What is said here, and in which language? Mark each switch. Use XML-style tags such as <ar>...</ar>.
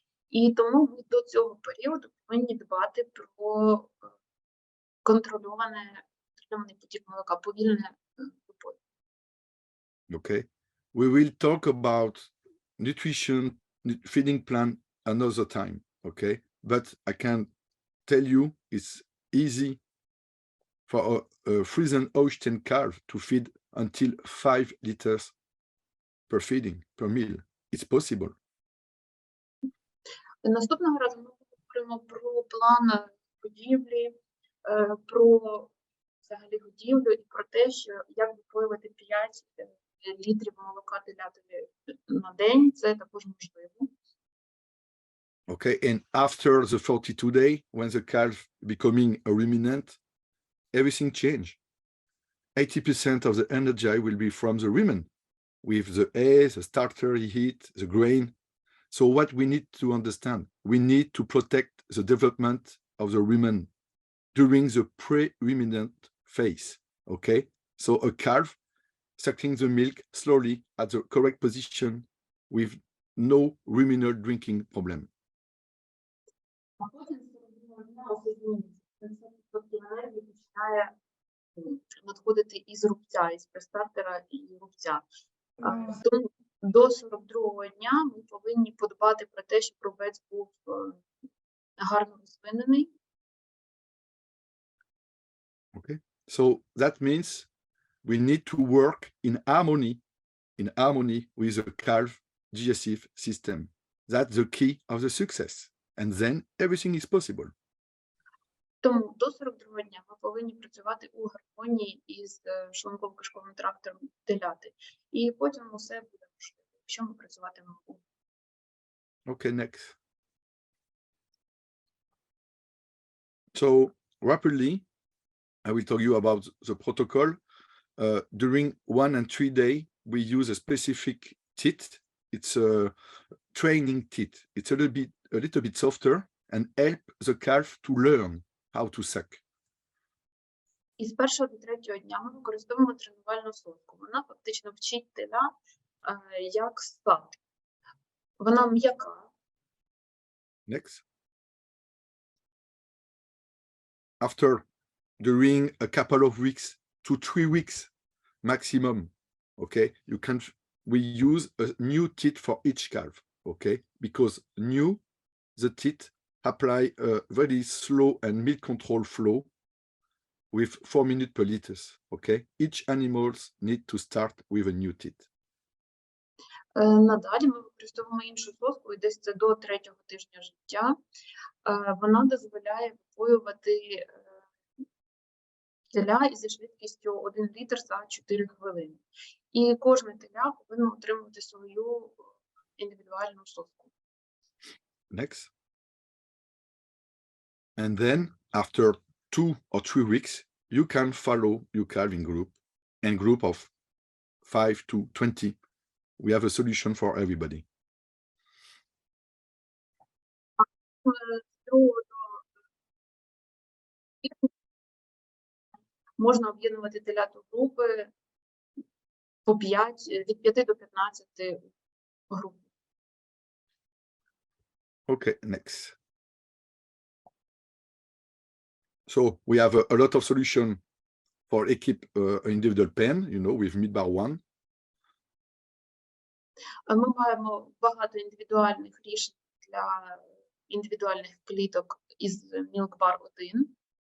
<uk>І тому ми до цього періоду повинні дбати про контрольований потік молока, повільне випої.</uk> <en>Okay. We will talk about nutrition, feeding plan another time. Okay. But I can tell you it's easy for a Friesen Holstein calf to feed until 5 liters per feeding, per meal. It's possible.</en> <uk>Наступного разу ми поговоримо про план годівлі, про взагалі годівлю і про те, що як випоювати 5 літрів молока телятові на день, це також можливо.</uk> <en>Okay, and after the 42 day, when the calf becoming a ruminant, everything change. 80% of the energy will be from the rumen, with the hay, the starter he eat, the grain. So what we need to understand, we need to protect the development of the rumen during the pre-ruminant phase, okay? So a calf sucking the milk slowly at the correct position with no ruminal drinking problem.</en> <uk>А потім енергії починає надходити із рубця, із престартера і рубця. Тому до 42-го дня ми повинні подбати про те, щоб рубець був гарно розвинений.</uk> <en>Okay, so that means we need to work in harmony with the calf digestive system. That's the key of the success. And then everything is possible.</en> <uk>Тому до 42-го дня ми повинні працювати у гармонії із шлунково-кишковим трактом теляти. І потім усе буде можливо, якщо ми працюватимемо.</uk> <en>Okay, next. So rapidly, I will tell you about the protocol. During 1 and 3 days, we use a specific teat. It's a training teat. It's a little bit softer and help the calf to learn how to suck.</en> <uk>І з 1-го до 3-го дня ми використовуємо тренувальну сотку. Вона фактично вчить теля, як ссати. Вона м'яка.</uk> <en>Next. After, during a couple of weeks to 3 weeks maximum, okay, we use a new teat for each calf, okay, because the teat apply a very slow and milk control flow with 4 minutes per liter, okay. Each animals need to start with a new teat.</en> <uk>Надалі ми використовуємо іншу соску, і десь це до 3-го тижня життя. Вона дозволяє випоювати теля зі швидкістю 1 літр за 4 хвилини. І кожне теля повинно отримувати свою індивідуальну соску.</uk> <en>Next. And then after 2 or 3 weeks, you can follow your calving group and group of 5 to 20. We have a solution for everybody.</en> <uk>Можна об'єднувати телят у групи по 5, від 5 до 15 груп.</uk> <en>Okay, next. So we have a lot of solution for equip individual pen, with midbar 1.</en> <uk>Ми маємо багато індивідуальних рішень для індивідуальних кліток із Milkbar 1.</uk>